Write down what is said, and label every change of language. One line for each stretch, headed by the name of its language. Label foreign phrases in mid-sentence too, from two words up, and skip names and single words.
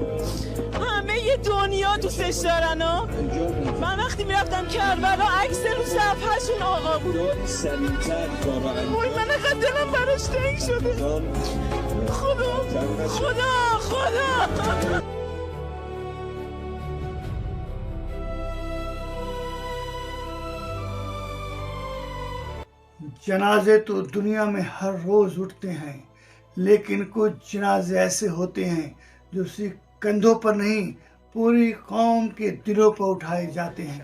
Persian: همه ی دنیا دوستش دارن ها. من وقتی میرفتم کربلا عکس رو صفحه‌شون آقا بود. وای من اینقدر دلم براش تنگ شده. خدا
Hindi: जनाजे तो दुनिया में हर रोज़ उठते हैं, लेकिन कुछ जनाजे ऐसे होते हैं जो सिर्फ कंधों पर नहीं पूरी कौम के दिलों पर उठाए जाते हैं।